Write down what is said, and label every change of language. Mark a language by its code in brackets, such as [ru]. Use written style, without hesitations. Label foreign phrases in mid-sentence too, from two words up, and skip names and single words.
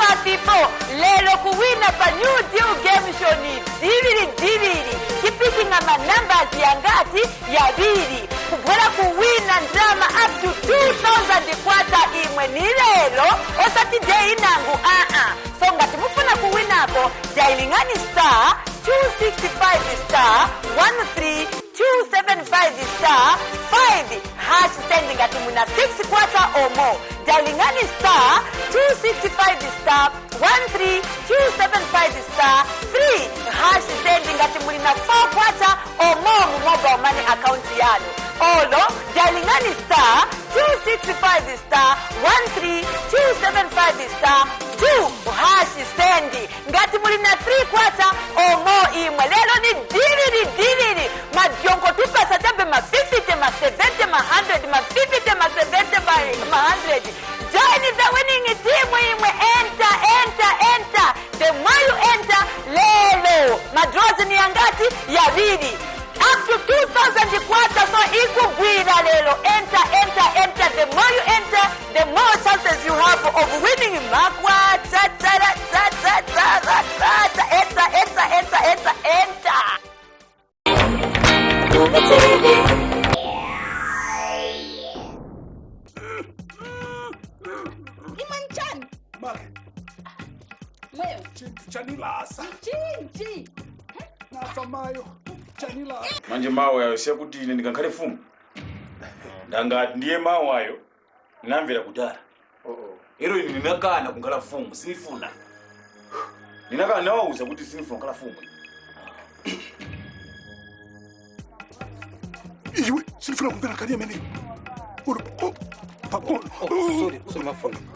[ny] ndipo lelo kuwina pa New Deal Game Show ni diviri kipikina numbers yangati yabiri kubwera kuwina ndama [en] up to 2,000 [ny] kwata imwe ni lelo osati day inangu so ngati mufuna kuwinako jailingani [en] star 265 star 13 275 star 5 hash sending [ny] ngati muna 6 kwata [en] or more. [ny] Jailingani [en] star 265 star 13 275 star 3 hash sending [ny] ngati muna 4 kwata [en] or more [ny] mu [en] mobile money account [ny] yanu. Olo jailingani [en] star 265 star 13 275 star 2 hash sending [ny] ngati muna 3 kwata [en] or more [ny] imwe. Lelo ni diviri madiongo tupasa jabe ma 50 ma 70 ma 100 ma 50 ma 70 ma 100. [en] Join the winning team imwe. Enter. The more you enter, [ny] lelo madrozi ni angati yabidi [en] up to 2,000 [ny] kwata so ikugwira lelo. [en] Enter. The more you enter, the more chances you have of winning makwata. Enter. MUVI TV. [ny] Manje mawe ayo siya kuti ine ndikankale mfumu ndangati ndiye mawe ayo namvera kudala ero ine ndinakana kunkhala mfumu sinifuna ndinakana nawauza kuti sinifuna kunkhala mfumu. Iwe sinifuna kumvera kali amene sorry mafuna